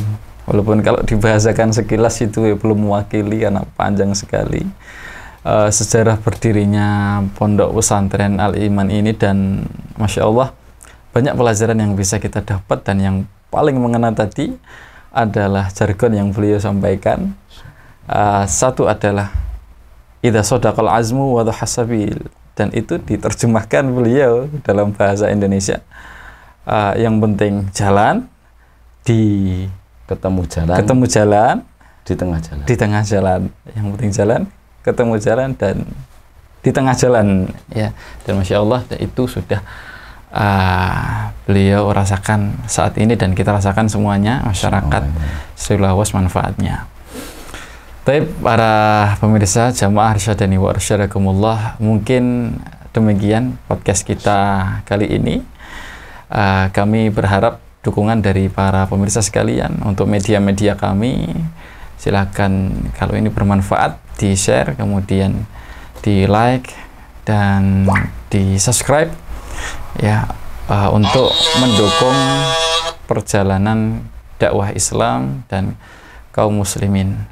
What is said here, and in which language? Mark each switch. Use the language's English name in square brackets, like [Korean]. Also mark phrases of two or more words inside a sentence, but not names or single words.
[Indonesian] Walaupun kalau dibahasakan sekilas itu ya belum mewakili karena panjang sekali sejarah berdirinya Pondok Pesantren Al-Iman ini, dan [Arabic] ما شاء الله [Indonesian] banyak pelajaran yang bisa kita dapat, dan yang paling mengena tadi adalah jargon yang beliau sampaikan. Satu adalah [Arabic] إذا صدق العزم وضح السبيل, [Indonesian] dan itu diterjemahkan beliau dalam bahasa Indonesia. Yang penting jalan, ketemu jalan di tengah jalan. Yang penting jalan, ketemu jalan, dan di tengah jalan ya. Dan [Arabic] ما شاء الله [Indonesian] itu sudah beliau rasakan saat ini, dan kita rasakan semuanya, masyarakat seluas manfaatnya. Baik, para pemirsa jamaah [Arabic] أرشدني وأرشدكم الله, [Indonesian] mungkin demikian podcast kita kali ini. Kami berharap dukungan dari para pemirsa sekalian untuk media-media kami. Silakan kalau ini bermanfaat di-share, kemudian di-like dan di-subscribe ya, untuk mendukung perjalanan dakwah Islam dan kaum muslimin.